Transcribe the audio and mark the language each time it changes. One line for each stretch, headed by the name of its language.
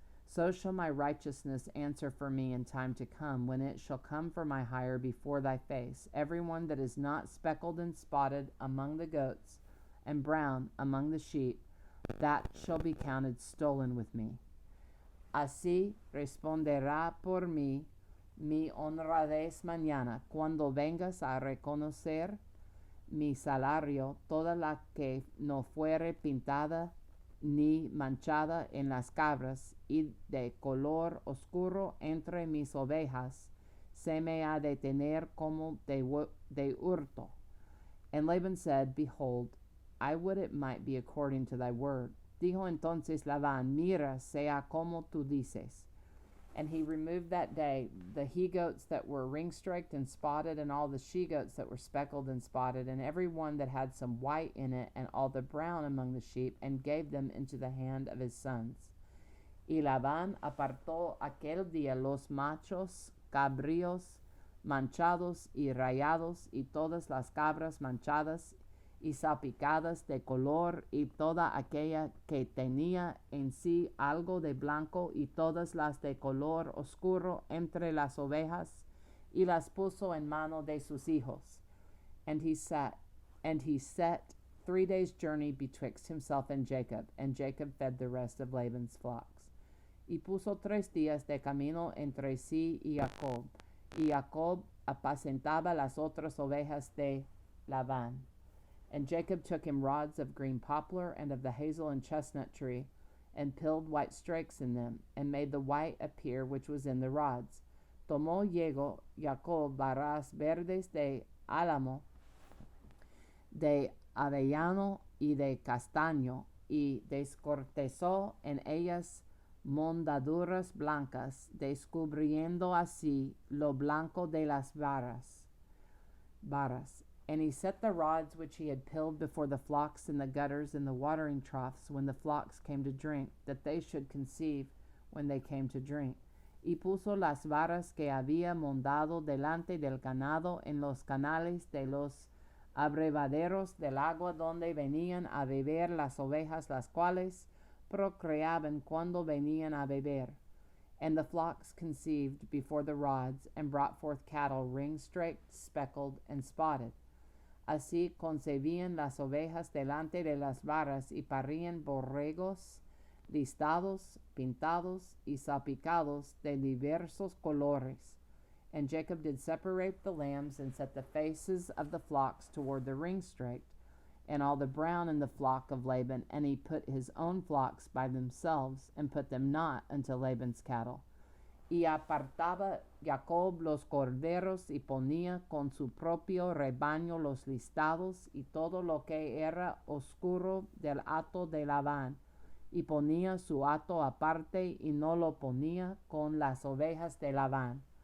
English: So shall my righteousness answer for me in time to come, when it shall come for my hire before thy face. Every one that is not speckled and spotted among the goats, and brown among the sheep, that shall be counted stolen with me.
Spanish: Así responderá por mí mi honradez mañana, cuando vengas a reconocer mi salario, toda la que no fuere pintada ni manchada en las cabras, y de color oscuro entre mis ovejas, se me ha de tener como de hurto.
English: And Laban said, Behold, I would it might be according to thy word.
Spanish: Dijo entonces Labán, Mira, sea como tú dices.
English: And he removed that day the he-goats that were ring-straked and spotted, and all the she-goats that were speckled and spotted, and every one that had some white in it, and all the brown among the sheep, and gave them into the hand of his sons.
Spanish: Y Labán apartó aquel día los machos cabríos manchados y rayados, y todas las cabras manchadas y salpicadas de color, y toda aquella que tenía en sí algo de blanco, y todas las de color oscuro entre las ovejas, y las puso en mano de sus hijos.
English: And he set 3 days' journey betwixt himself and Jacob fed the rest of Laban's flocks.
Spanish: Y puso 3 días de camino entre sí y Jacob apacentaba las otras ovejas de Labán.
English: And Jacob took him rods of green poplar and of the hazel and chestnut tree, and pilled white strakes in them, and made the white appear which was in the rods.
Spanish: Tomó Jacob varas verdes de álamo, de avellano y de castaño, y descortezó en ellas mondaduras blancas, descubriendo así lo blanco de las varas.
English: And he set the rods which he had pilled before the flocks in the gutters and the watering troughs when the flocks came to drink, that they should conceive when they came to drink.
Spanish: Y puso las varas que había mondado delante del ganado en los canales de los abrevaderos del agua donde venían a beber las ovejas, las cuales procreaban cuando venían a beber.
English: And the flocks conceived before the rods, and brought forth cattle ring-straked, speckled, and spotted.
Spanish: Así concebían las ovejas delante de las varas, y parían borregos listados, pintados, y salpicados de diversos colores.
English: And Jacob did separate the lambs, and set the faces of the flocks toward the ring-straked, and all the brown in the flock of Laban, and he put his own flocks by themselves, and put them not unto Laban's cattle.
Spanish: Y apartaba Jacob los corderos, y ponía con su propio rebaño los listados, y todo lo que era oscuro del hato de Labán, y ponía su hato aparte, y no lo ponía con las ovejas de Labán.